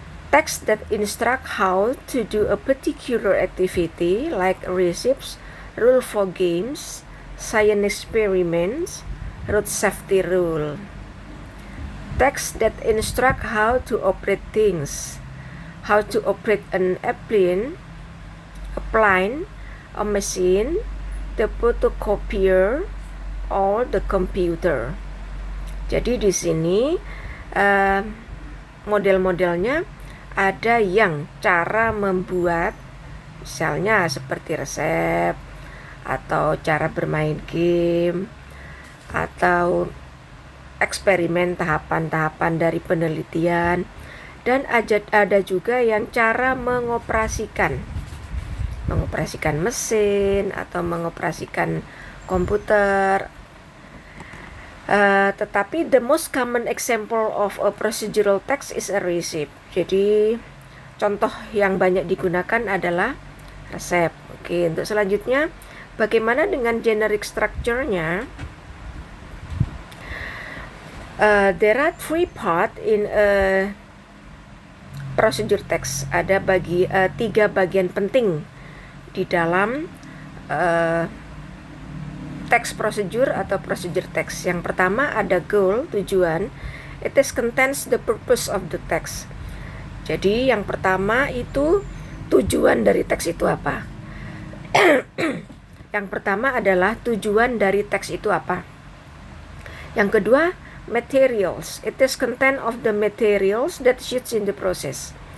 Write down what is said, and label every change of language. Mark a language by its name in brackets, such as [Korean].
[English] Text that instruct how to do a particular activity like recipes, rule for games, science experiments, road safety rule. Text that instruct how to operate things, how to operate an airplane, a plane, a machine, the photocopier, or the computer. [Indonesian] Jadi di sini model-modelnya ada yang cara membuat, misalnya seperti resep, atau cara bermain game, atau eksperimen tahapan-tahapan dari penelitian, dan ada juga yang cara mengoperasikan mesin atau mengoperasikan komputer. Tetapi [English] the most common example of a procedural text is a receipt. [Indonesian] Jadi contoh yang banyak digunakan adalah resep. Oke, untuk selanjutnya bagaimana dengan generic structure-nya? [English] There are three parts in a procedure text. [Indonesian] Ada tiga bagian penting di dalam teks prosedur atau procedure text. Yang pertama ada goal, tujuan. [English] It is contains the purpose of the text. [Indonesian] Jadi yang pertama itu tujuan dari teks itu apa? Yang pertama adalah tujuan dari teks itu apa? Yang kedua, materials. [English] It is content of the materials that used in the process.